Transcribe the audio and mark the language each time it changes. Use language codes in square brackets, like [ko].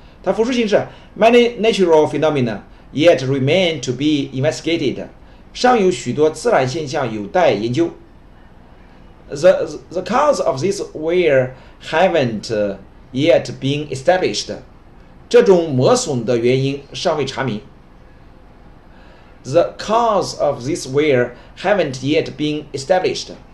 [zh] 它复数形式 [en] many natural phenomena yet remain to be investigated， [zh] 尚有许多自然现象有待研究。 [en] The cause of this wear haven't yet been established。 [zh] 这种磨损的原因尚未查明。 [en] The cause of this wear haven't yet been established.